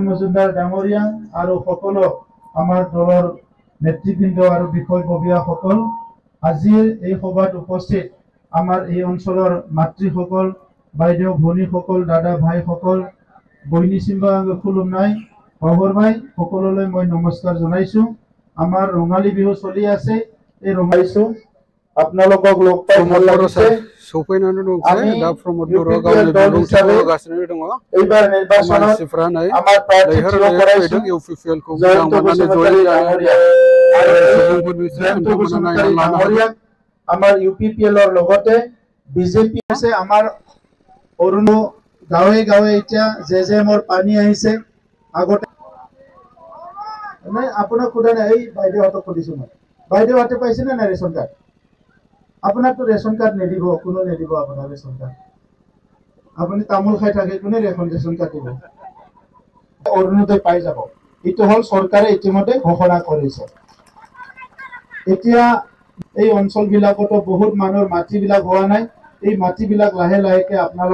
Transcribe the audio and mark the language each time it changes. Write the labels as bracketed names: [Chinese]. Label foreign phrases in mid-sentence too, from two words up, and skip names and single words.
[Assamese] মজুমদাৰ ডাঙৰীয়া আৰু সকলো আমাৰ দলৰ নেতৃবৃন্দ আৰু বিষয়ববীয়াসকল আজিৰ এই সভাত উপস্থিত আমাৰ এই অঞ্চলৰ মাতৃসকল বাইদেউ ভনীসকল দাদা ভাইসকল বৈনী সিম্বা খুলুমনাই বাবৰভাই সকলোলৈ মই নমস্কাৰ জনাইছো আমাৰ ৰঙালী বিহু চলি আছে এই ৰঙাইছো আপোনালোকক লগ পাই ভাল লাগিছে [Bodo] सफैनानै दंखायो दा प्रमोद बर' गावनि बिबुंथिखौ होगासिनो दङ [Assamese] এইবাৰ নিৰ্বাচনত [Bodo] मानसिफ्रा नै [Assamese] আমাৰ প্ৰাৰ্থী থিয় কৰাইছো [Bodo] इउपिपिएल खौ मोजां मोननानै जयै [Assamese] ডাঙৰীয়া আমাৰ ইউপিপিএল ৰ লগতে বিজেপি আছে আমাৰ অৰুণ গাঁৱে গাঁৱে এতিয়া জেজেমৰ পানী আহিছে আগতে নাই আপোনাক কোৱা নাই এই বাইদেউহঁতক সুধিছো মই বাইদেউহঁতে পাইছে না [English] ration card [Assamese] আপোনাকতো [English] ration card [Assamese] নিদিব কোনো নিদিব আপোনাৰ [English] ration card [Assamese] আপুনি তামোল খাই থাকে কোনে [English] ration card [Assamese] দিব অৰুণোদয় পাই যাব এইটো হল চৰকাৰে ইতিমধ্যে ঘোষণা কৰিছে এতিয়া এই অঞ্চলবিলাকতো বহুত মানুহৰ মাটিবিলাক হোৱা নাই এই মাটিবিলাক লাহে লাহেকে আপোনাৰ